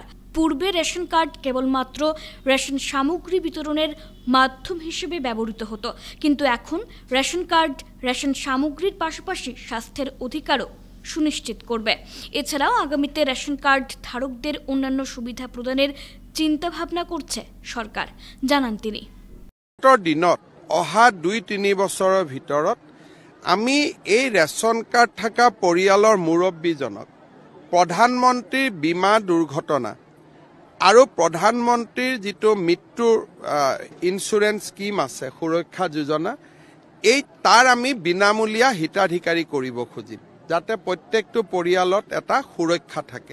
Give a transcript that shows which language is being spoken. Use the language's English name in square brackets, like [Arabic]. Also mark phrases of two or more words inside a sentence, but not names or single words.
[Bangla] পূর্বে [English] ration card [Bangla] কেবলমাত্র রেশন সামগ্রী বিতরণের মাধ্যম হিসেবে ব্যবহৃত হতো, কিন্তু এখন [English] ration card [Bangla] রেশন সামগ্রীর পাশাপাশি স্বাস্থ্যের অধিকারও সুনিশ্চিত করবে। এছাড়াও আগামীতে [English] ration card [Bangla] ধারকদের অন্যান্য সুবিধা প্রদানের চিন্তাভাবনা করছে সরকার, জানান তিনি। [Assamese] দিনত অহা 2-3 বছৰৰ ভিতৰত আমি এই [English] ration card [Assamese] থকা পৰিয়ালৰ মুৰব্বীজনক প্ৰধানমন্ত্ৰীৰ বীমা দুৰ্ঘটনা আৰু প্ৰধানমন্ত্ৰীৰ যিটো মৃত্যুৰ [English] insurance scheme [Assamese] আছে, সুৰক্ষা যোজনা, এই তাৰ আমি বিনামূলীয়া হিতাধিকাৰী কৰিব খুজিম, যাতে প্ৰত্যেকটো পৰিয়ালত এটা সুৰক্ষা থাকে।